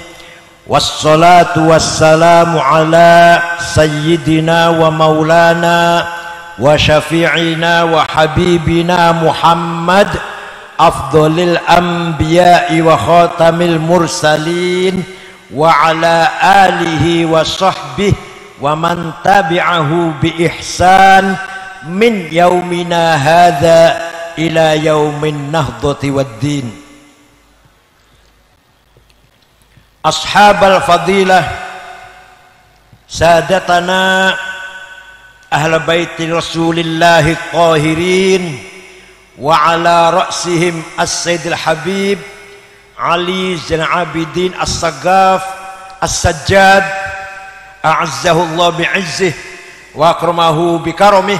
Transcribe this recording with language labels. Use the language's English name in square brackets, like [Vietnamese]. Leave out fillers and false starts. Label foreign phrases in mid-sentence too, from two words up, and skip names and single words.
[Arabic] والصلاة والسلام على سيدنا ومولانا وشفيعنا وحبيبنا محمد، أفضل الأنبياء وخاتم المرسلين، وعلى آله وصحبه ومن تبعه بإحسان من يومنا هذا إلى يوم النهضة والدين. أصحاب الفضيلة، ساداتنا أهل بيت رسول الله الطاهرين، وعلى رأسهم السيد الحبيب علي زين العابدين السقاف السجاد، أعزه الله بعزه وأكرمه بكرمه.